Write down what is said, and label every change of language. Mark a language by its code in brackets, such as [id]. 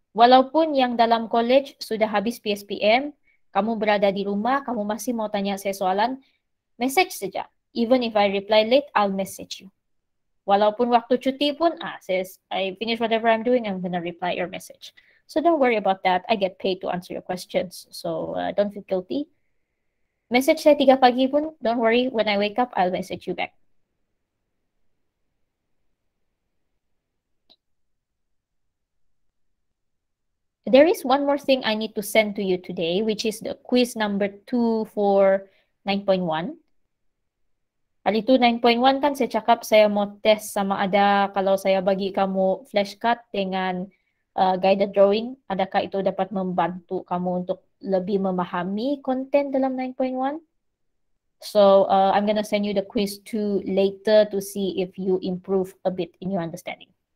[ms] Walaupun yang dalam college sudah habis PSPM, kamu berada di rumah, kamu masih mau tanya saya soalan, message saja. [en] Even if I reply late, I'll message you. [ms] Walaupun waktu cuti pun, [en] says I finish whatever I'm doing, I'm gonna reply your message. So don't worry about that. I get paid to answer your questions. So don't feel guilty. [ms] Message saya 3 pagi pun, [en] don't worry. When I wake up, I'll message you back. There is one more thing I need to send to you today, which is the quiz number 2 for 9.1. [ms] Hari itu 9.1 kan saya cakap saya mau test sama ada kalau saya bagi kamu flashcard dengan guided drawing, adakah itu dapat membantu kamu untuk lebih memahami konten dalam 9.1? [en] So I'm gonna send you the quiz 2 later to see if you improve a bit in your understanding.